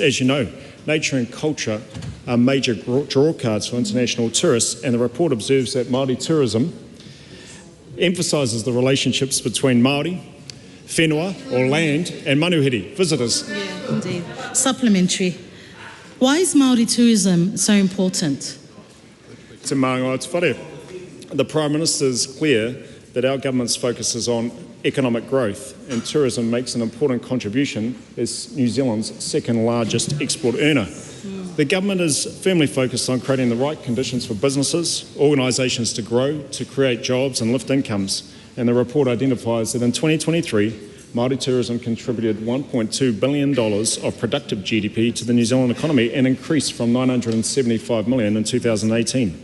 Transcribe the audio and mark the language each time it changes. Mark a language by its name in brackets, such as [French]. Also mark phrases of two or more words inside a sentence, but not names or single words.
[English] As you know, nature and culture are major draw cards for international tourists, and the report observes that Māori tourism emphasises the relationships between Māori, whenua or land, and manuhiri, visitors. Yeah, indeed. Supplementary. Why is Māori tourism so important? [Māori] Te māngai te whare. [English] The Prime Minister is clear that our government's focus is on economic growth, and tourism makes an important contribution as New Zealand's second largest export earner. The government is firmly focused on creating the right conditions for businesses, organisations to grow, to create jobs and lift incomes, and the report identifies that in 2023, Māori tourism contributed $1.2 billion of productive GDP to the New Zealand economy, an increase from $975 million in 2018.